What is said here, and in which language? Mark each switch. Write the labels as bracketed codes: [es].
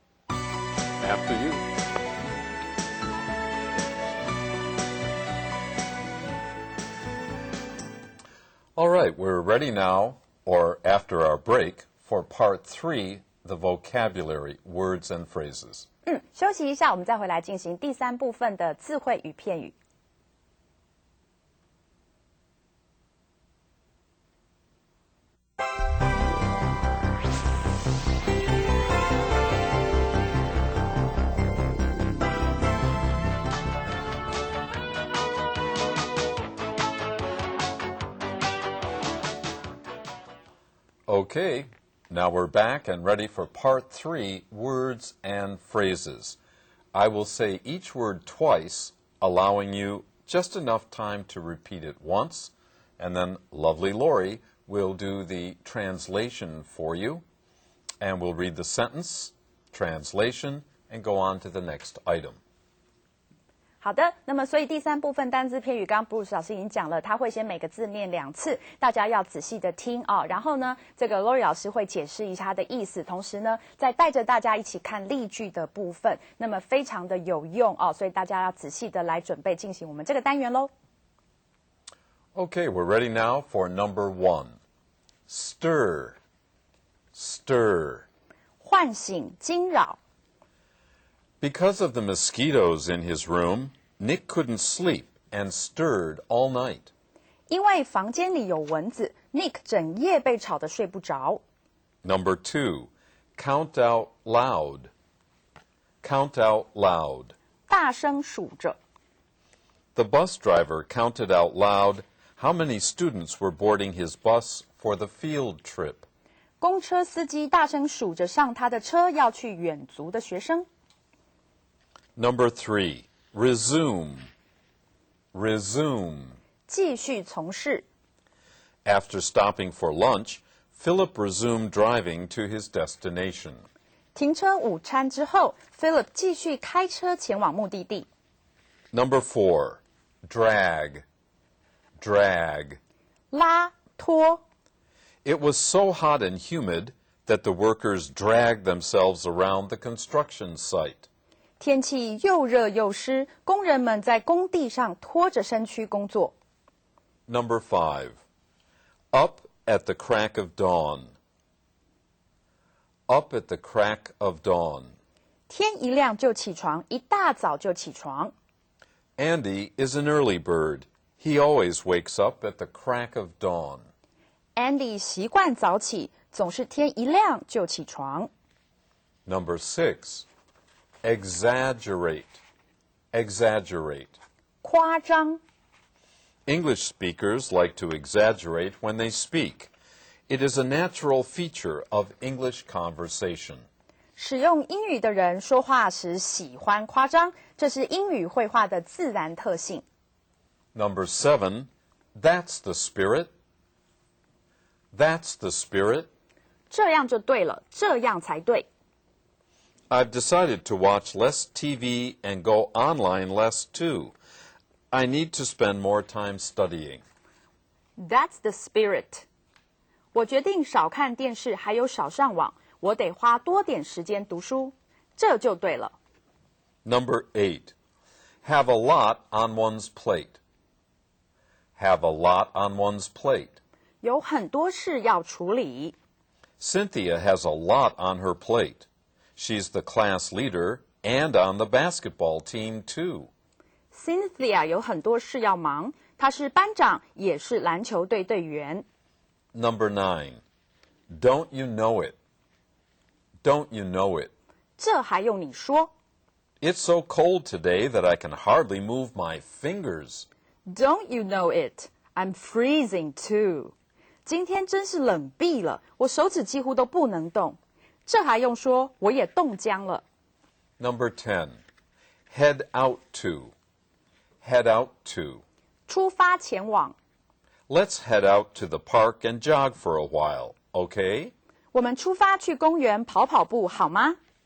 [en] After you. All right, we're ready now, or after our break, for part 3, the vocabulary, words and phrases. [zh] 休息一下，我们再回来进行第3部分的字汇与片语。 [en] Okay, now we're back and ready for part 3, words and phrases. I will say each word twice, allowing you just enough time to repeat it once, and then lovely Lori will do the translation for you, and we'll read the sentence, translation, and go on to the next item. [zh] 好的，那么所以第3部分单字片语，刚刚 Bruce 老师已经讲了，他会先每个字念2次，大家要仔细的听哦。然后呢，这个 Lori 老师会解释一下它的意思，同时呢，再带着大家一起看例句的部分，那么非常的有用哦，所以大家要仔细的来准备进行我们这个单元喽。 [en] Okay, we're ready now for number 1. Stir, stir. [zh] 唤醒、惊扰。 [en] Because of the mosquitoes in his room, Nick couldn't sleep and stirred all night. [zh] 因为房间里有蚊子 ，Nick 整夜被吵得睡不着。 [en] Number 2, count out loud. Count out loud. [zh] 大声数着。 [en] The bus driver counted out loud how many students were boarding his bus for the field trip. [zh] 公车司机大声数着上他的车要去远足的学生。 [en] Number 3, resume. Resume. [zh] 继续从事。 [en] After stopping for lunch, Philip resumed driving to his destination. [zh] 停车午餐之后 ，Philip 继续开车前往目的地。 [en] Number 4, drag. Drag. [zh] 拉拖。 [en] It was so hot and humid that the workers dragged themselves around the construction site. [zh] 天气又热又湿，工人们在工地上拖着身躯工作。 [en] Number 5. Up at the crack of dawn. Up at the crack of dawn. [zh] 天一亮就起床，一大早就起床。 [en] Andy is an early bird. He always wakes up at the crack of dawn. [zh] Andy 习惯早起，总是天一亮就起床。 [en] Number 6. Exaggerate. Exaggerate. [zh] 夸张。 [en] English speakers like to exaggerate when they speak. It is a natural feature of English conversation. [zh] 使用英语的人说话时喜欢夸张，这是英语会话的自然特性。 [en] Number 7. That's the spirit. That's the spirit. [zh] 这样就对了，这样才对。 [en] I've decided to watch less TV and go online less too. I need to spend more time studying. That's the spirit. [zh] 我决定少看电视，还有少上网，我得花多点时间读书，这就对了。 [en] Number 8. Have a lot on one's plate. Have a lot on one's plate. [zh] 有很多事要处理。 [en] Cynthia has a lot on her plate. She's the class leader and on the basketball team too. [zh] Cynthia 有很多事要忙，她是班长，也是篮球队队员。 [en] Number 9. Don't you know it? Don't you know it? [zh] 这还用你说 [en] It's so cold today that I can hardly move my fingers. ？Don't you know it? I'm freezing too. [zh] 今天真是冷毙了，我手指几乎都不能动。这还用说，我也冻僵了。 [en] Number 10. Head out to. Head out to. [zh] 出发前往， [en] Let's head out to the park and jog for a while, okay? [zh] 我们出发去公园跑跑步好吗？